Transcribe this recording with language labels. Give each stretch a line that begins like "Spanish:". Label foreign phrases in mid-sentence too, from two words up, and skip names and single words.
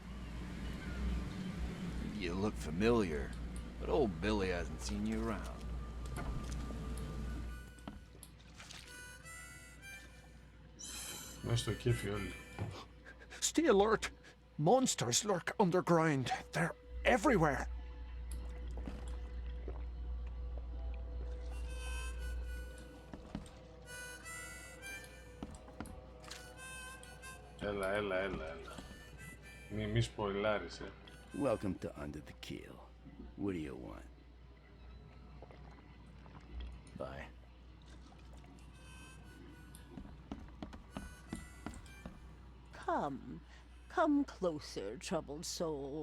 English: You look familiar, but old Billy hasn't seen you around.
Greek: Μέσα στο κέφι όλοι.
English: Stay alert. Monsters lurk underground. They're everywhere.
Greek: Έλα. Μη σποιλάρεις,
English: Welcome to Under the Keel. What do you want? Bye. Come closer, troubled soul.